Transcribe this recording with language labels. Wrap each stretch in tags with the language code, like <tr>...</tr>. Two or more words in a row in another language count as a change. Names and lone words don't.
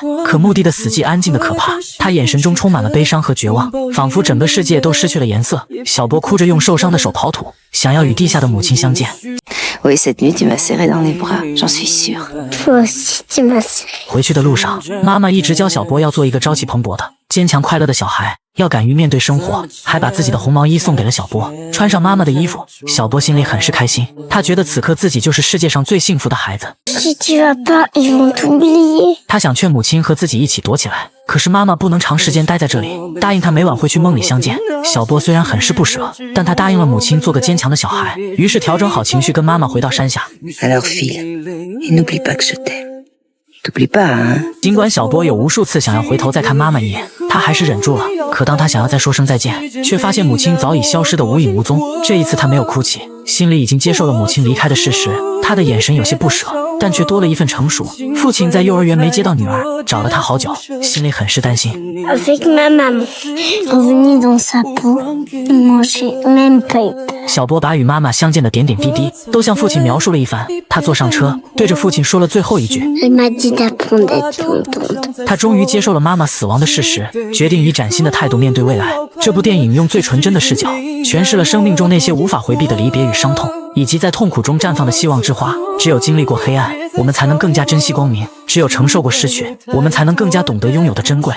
<zh>可墓地的死寂安静的可怕，他眼神中充满了悲伤和绝望，仿佛整个世界都失去了颜色。小波哭着用受伤的手刨土，想要与地下的母亲相见。</zh> <fr>Oui, cette nuit, tu m'as serré dans les bras, j'en suis sûre. Toi aussi tu m'as serré.</fr> <zh>回去的路上，妈妈一直教小波要做一个朝气蓬勃的、坚强快乐的小孩，要敢于面对生活，还把自己的红毛衣送给了小波。穿上妈妈的衣服，小波心里很是开心，他觉得此刻自己就是世界上最幸福的孩子。</zh> <fr>Si tu vas pas, ils vont t'oublier.</fr> <zh>他想劝母亲和自己一起躲起来，可是妈妈不能长时间待在这里，答应他每晚会去梦里相见。小波虽然很是不舍，但他答应了母亲做个坚强的小孩，于是调整好情绪跟妈妈回到山下。</zh> <fr>Alors file, et n'oublie pas que je t'aime. T'oublies pas, hein?</fr> <zh>尽管小波有无数次想要回头再看妈妈一眼，他还是忍住了。可当他想要再说声再见，却发现母亲早已消失得无影无踪。这一次他没有哭泣，心里已经接受了母亲离开的事实。他的眼神有些不舍，但却多了一份成熟。父亲在幼儿园没接到女儿，找了他好久，心里很是担心。</zh> <fr>Avec ma maman, revenue dans sa peau, moi j'ai même pas eu peur.</fr> <zh>小波把与妈妈相见的点点滴滴都向父亲描述了一番。他坐上车，对着父亲说了最后一句。</zh> <fr>Elle m'a dit d'apprendre d'être contente.</fr> <zh>他终于接受了妈妈死亡的事实，决定以崭新的态度面对未来。这部电影用最纯真的视角，诠释了生命中那些无法回避的离别与伤痛，以及在痛苦中绽放的希望之花。只有经历过黑暗，我们才能更加珍惜光明；只有承受过失去，我们才能更加懂得拥有的珍贵。</zh>